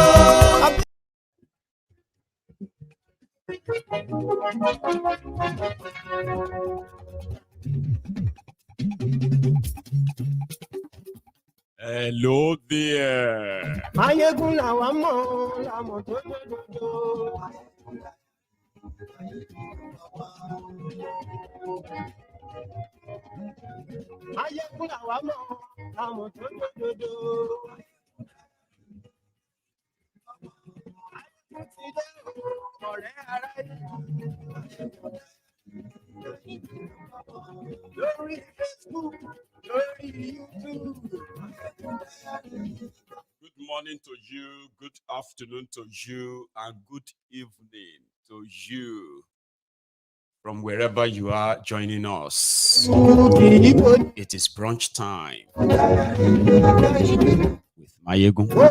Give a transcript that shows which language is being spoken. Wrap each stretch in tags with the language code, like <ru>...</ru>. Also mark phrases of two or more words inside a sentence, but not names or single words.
<en>Hello there.</en> <yo>Maiyegun la wa mo to dodo. Maiyegun la wa mo to dodo. Lórí Facebook, lórí YouTube.</yo> <en>Good morning to you, good afternoon to you, and good evening to you from wherever you are joining us. It is brunch time with Maiyegun.</en>